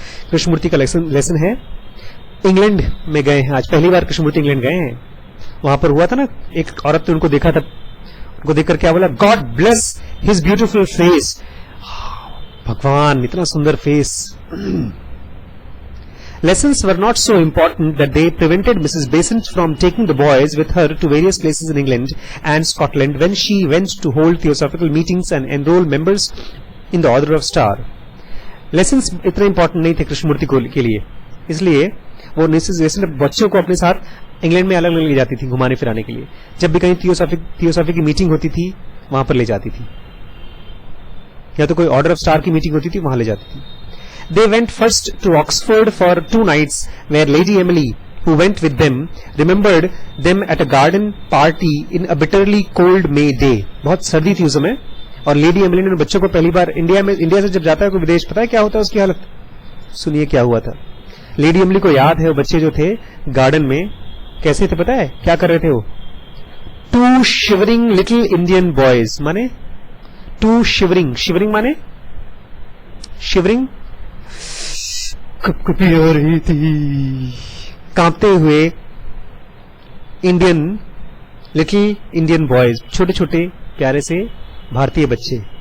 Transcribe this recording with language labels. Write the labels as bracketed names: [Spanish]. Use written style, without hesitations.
[Hindi] कृष्णमूर्ति का लेसन है। इंग्लैंड में गए हैं आज, पहली बार कृष्णमूर्ति इंग्लैंड गए हैं। वहां पर हुआ था ना, एक औरत ने उनको देखा था, उनको देखकर क्या बोला? [English] God bless his beautiful face. [Hindi] भगवान इतना सुंदर face. [English] Lessons were not so important that they prevented Mrs. Besant from taking the boys with her to various places in England and Scotland when she went to hold theosophical meetings and enroll members in the Order of Star. [Hindi] Lessons इतने important नहीं थे कृष्णमूर्ति के लिए, इसलिए वो Mrs Besant बच्चों को अपने साथ इंग्लैंड में अलग अलग ले जाती थी घुमाने फिराने के लिए। जब भी कहीं थियोसॉफी की मीटिंग होती थी वहां पर ले जाती थी, या तो कोई ऑर्डर ऑफ स्टार की मीटिंग होती थी वहां ले जाती थी। [English] They went first to Oxford for 2 nights, where Lady Emily, who went with them, remembered them at a garden party in a bitterly cold May day. [Hindi] बहुत सर्दी थी उस समय, और लेडी एमिली ने बच्चों को पहली बार इंडिया से जब जाता है कोई विदेश, पता है क्या होता है उसकी हालत? सुनिए क्या हुआ था। लेडी एमिली को याद है वो बच्चे जो थे गार्डन में कैसे थे, पता है क्या कर रहे थे वो? [English] 2 shivering little Indian boys, [Hindi] माने 2 शिवरिंग माने शिवरिंग, कपकपी हो रही थी, कांपते हुए लिटिल इंडियन बॉयज, छोटे छोटे प्यारे से भारतीय बच्चे।